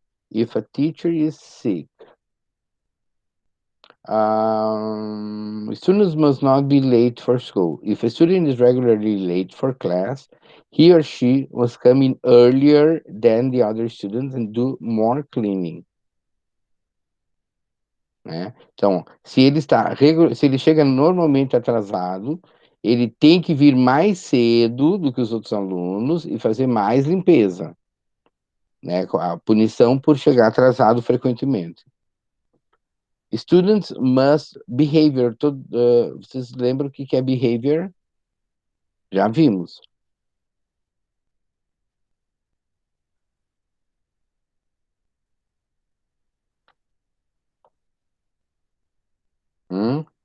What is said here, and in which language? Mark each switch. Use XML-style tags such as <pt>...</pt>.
<en>If a teacher is sick, students must not be late for school. If a student is regularly late for class, he or she must come in earlier than the other students and do more cleaning.</en> <pt>Né? Então, se ele chega normalmente atrasado, ele tem que vir mais cedo do que os outros alunos e fazer mais limpeza, né? A punição por chegar atrasado frequentemente.</pt> <en>Students must behavior.</en> <pt>Vocês lembram o que é behavior? Já vimos. Hum?</pt>